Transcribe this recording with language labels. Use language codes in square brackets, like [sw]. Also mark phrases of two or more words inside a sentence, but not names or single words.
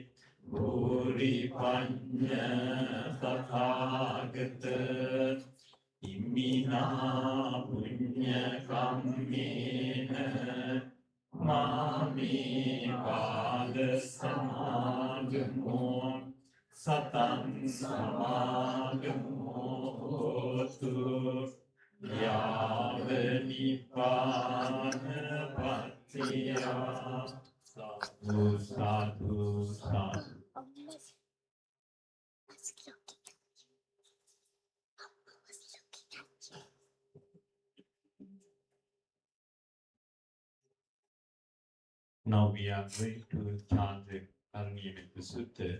[pi] භූරි පඤ්ඤ තථාගත Imina punya kammena mami pada samagamo satang samagamo hotu Yavanipana Bhaktiya Sadhu Sadhu Sadhu. [en] Now we are going to chant the Karniyamita Sutta.